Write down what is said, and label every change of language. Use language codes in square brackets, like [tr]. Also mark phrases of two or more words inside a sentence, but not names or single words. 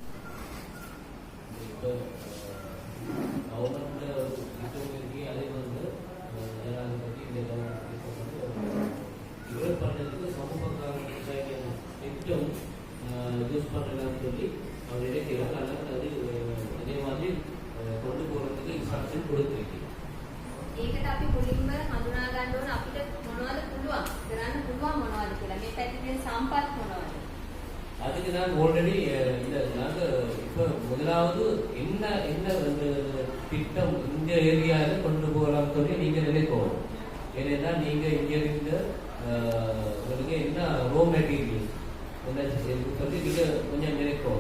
[ta] அதே வந்து இவர் பண்ணுறதுக்கு சமூகக்கார திட்டம் யூஸ் பண்ணலாம்னு சொல்லி அவர் நினைக்கிறாங்க. அதனால அது அதே மாதிரி கொண்டு போகிறதுக்கு இன்ஸ்ட்ரக்ஷன் கொடுத்துருக்கு. [si] ඒකට අපි මුලින්ම හඳුනා ගන්න ඕන අපිට මොනවද පුළුවන් කරන්න පුළුවන් මොනවද කියලා. මේ පැත්තේ සම්පත් මොනවද? [ta] அதுக்கு நான் ஆல்ரெடி இந்த நாங்கள் இப்போ முதலாவது என்ன திட்டம் இந்த ஏரியாவில் கொண்டு போகலாம்னு சொல்லி நீங்கள் நினைக்கணும். ஏன்னா நீங்கள் இங்கே இருந்து உங்களுக்கு என்ன [en] raw material [ta] என்ன சொல்லி நீங்கள் கொஞ்சம் நினைக்கணும்.